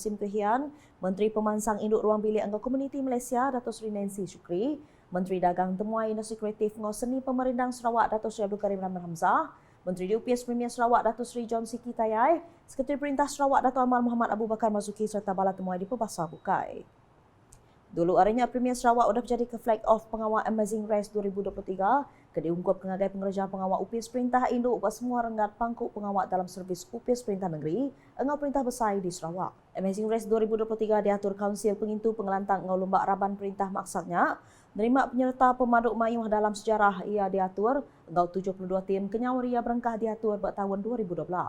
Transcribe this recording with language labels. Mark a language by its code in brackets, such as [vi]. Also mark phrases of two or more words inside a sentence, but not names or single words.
[iba] Sim Kehian, Menteri Pemansang Induk Ruang Bilik Anggo Komuniti Malaysia Dato' Sri Nancy Shukri, Menteri Dagang Temuai Industri Kreatif Ngau Seni Pemerindang Sarawak Dato' Sri Abdul Karim Rahman Hamzah, Menteri DUPS Premier Sarawak Dato' Sri John Siki Tayai, Sekretari Perintah Sarawak Dato' Amar Muhammad Abu Bakar Mazuki serta Bala Temuai di Pembasar Bukai. Dulu harinya Premier Sarawak sudah berjadi ke [en] flag off [iba] pengawal Amazing Race 2023 ke diungkup pengagai pengerja pengawal UPS Perintah Induk buat semua renggat pangkuk pengawal dalam servis UPS Perintah Negeri engau Perintah Besar di Sarawak. Amazing Race 2023 diatur Kaunsil Pengintu Pengelantang engau Lomba Raban Perintah maksudnya menerima penyerta pemaduk mayuh dalam sejarah ia diatur engau 72 tim kenyawaria berengkah diatur buat tahun 2012.